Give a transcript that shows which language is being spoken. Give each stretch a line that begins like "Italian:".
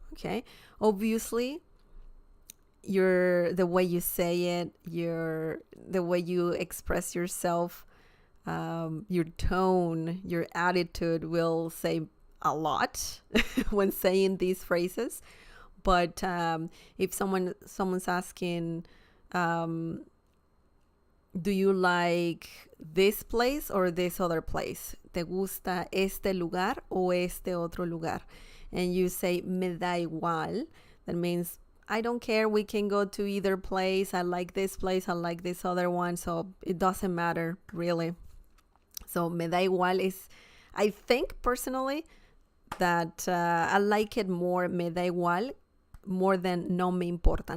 English: Okay, obviously the way you say it, the way you express yourself, your tone, your attitude will say a lot when saying these phrases. But if someone's asking, do you like this place or this other place?
Spanish: ¿Te gusta este lugar o este otro lugar?
English: And you say
Spanish: me da igual,
English: that means I don't care, we can go to either place. I like this place, I like this other one, so it doesn't matter really. So
Spanish: me da igual
English: is, I think personally that I like it more, me da igual, more than
Spanish: no me importa.